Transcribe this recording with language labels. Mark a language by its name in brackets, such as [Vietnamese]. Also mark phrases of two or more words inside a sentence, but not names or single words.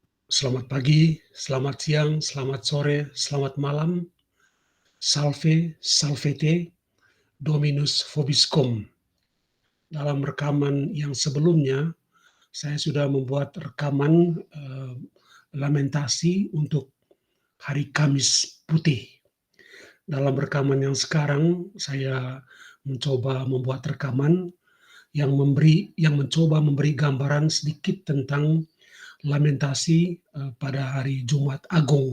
[Indonesian] Selamat pagi, selamat siang, selamat sore, selamat malam. [Latin] Salve, salvete, Dominus vobiscum. [Indonesian] Dalam rekaman yang sebelumnya, saya sudah membuat rekaman lamentasi untuk hari Kamis Putih. Dalam rekaman yang sekarang, saya mencoba membuat rekaman yang mencoba memberi gambaran sedikit tentang lamentasi pada hari Jumat Agung.